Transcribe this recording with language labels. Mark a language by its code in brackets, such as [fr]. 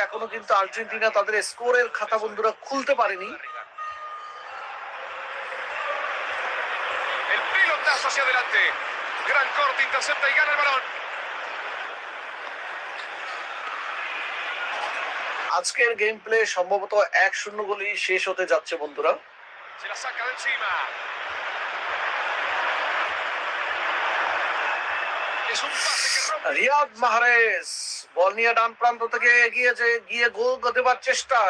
[bn] এখনো কিন্তু আর্জেন্টিনা তাদের স্কোরের খাতা বন্ধুরা খুলতে পারেনি। [es] El pelotazo hacia adelante. Gran corte, intercepta y gana el balón. [bn] আজকের গেম প্লে সম্ভবত 1-0 গোলেই শেষ হতে যাচ্ছে বন্ধুরা। [es] Se la saca de encima. Es un pase que rompe. [bn] Riyad Mahrez বল নিয়ে ডান প্রান্ত থেকে গিয়ে গোল দেবার চেষ্টা।